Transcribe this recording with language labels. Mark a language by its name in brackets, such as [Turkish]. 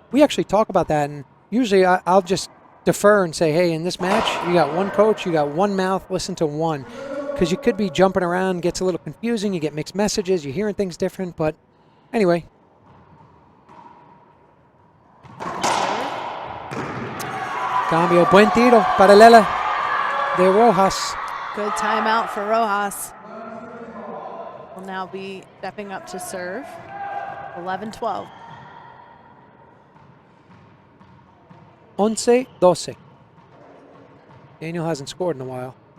[English] We actually talk about that, and usually I'll just defer and say, hey, in this match, you got one coach, you got one mouth, listen to one. Because you could be jumping around, gets a little confusing, you get mixed messages, you're hearing things different, but anyway. [Spanish] Cambio, buen tiro, paralela de Rojas. [English] Good timeout for Rojas. Will now be stepping up to serve. 11-12. 11-12. Daniel hasn't scored in a while.